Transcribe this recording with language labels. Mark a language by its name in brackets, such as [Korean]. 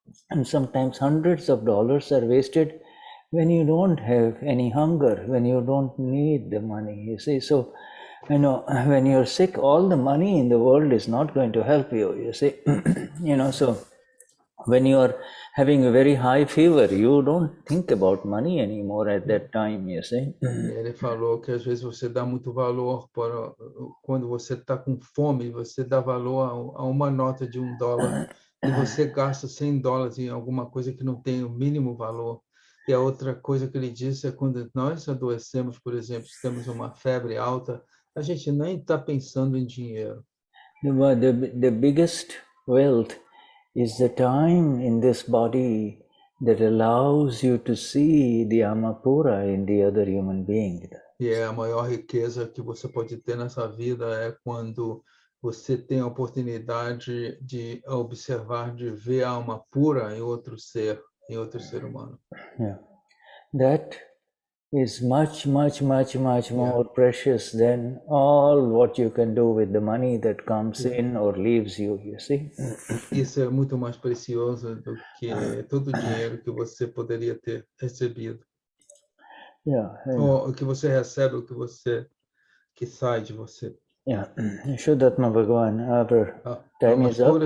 [English] And sometimes hundreds of dollars are wasted when you don't have any hunger, when you don't need the money, you see. So, when you're sick, all the money in the world is not going to help you, you see. So when you are having a very high fever, you don't think about money anymore at that time, you see. [Portuguese] Ele falou que às vezes você dá muito valor para quando você está com fome, você dá valor a uma nota de $1 e você gasta $100 em alguma coisa que não tem o mínimo valor. E a outra coisa que ele disse é quando nós adoecemos, por exemplo, temos uma febre alta, a gente nem está pensando em dinheiro. [English] The biggest wealth is the time in this body that allows you to see the Amapura in the other human being. [Portuguese] E a maior riqueza que você pode ter nessa vida é quando você tem a oportunidade de observar, de ver a alma pura em outro ser humano. [English] Yeah. That is much more precious than all what you can do with the money that comes in or leaves you see. [Portuguese] Isso é muito mais precioso do que todo o dinheiro que você poderia ter recebido. Ou o que você recebe, o que sai de você. [English] Yeah, Shuddhatma Bhagavan, our time is up.